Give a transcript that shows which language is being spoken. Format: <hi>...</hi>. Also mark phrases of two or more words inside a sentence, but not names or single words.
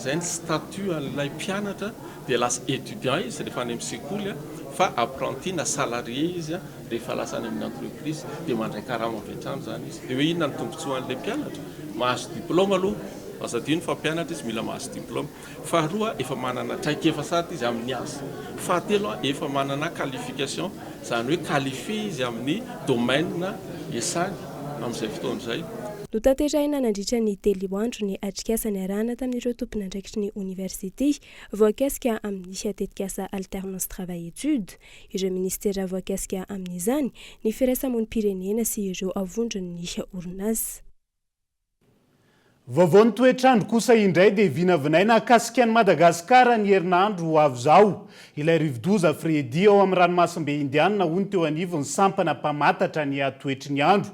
<mg>izay ny statut an'ilay mpianatra dia lasa étudiant izy rehefa any amin'ny sekoly fa apprenti na salarié izy rehefa lasa any amin'ny entreprise dia mandray karama avy hatrany zany izy dia hoe inona ny tombotsoan'ilay mpianatra mahazo diplôma aloha azadino fa mpianatra izy mila mahazo diplôma faharoa efa manana traikefa sady izy amin'ny asa fahatelo efa manana qualification zany hoe qualifié izy amin'ny domaine esany amin'izay fotoana izay Notanterahina nandritra ny telo andro ny atrikasany arahana tamin'ireo tompon'andraikitry ny université voakasika amin'ny atetikasa</mg> <fr>alternance travail études</fr> <mg>ireo ministera voakasika amin'izany ny firaisamonim-pirenena sy ireo avondrony ny orinasa. Vaovao toetrandro kosa indray dia vinavinaina akasika ny Madagasikara ny herinandro ho avy izao. Ilay rivodoza Fredy ao amin'ny ranomasimbe Indiana hono teo anivony sampana mpamatatra ny toetry ny andro.</mg>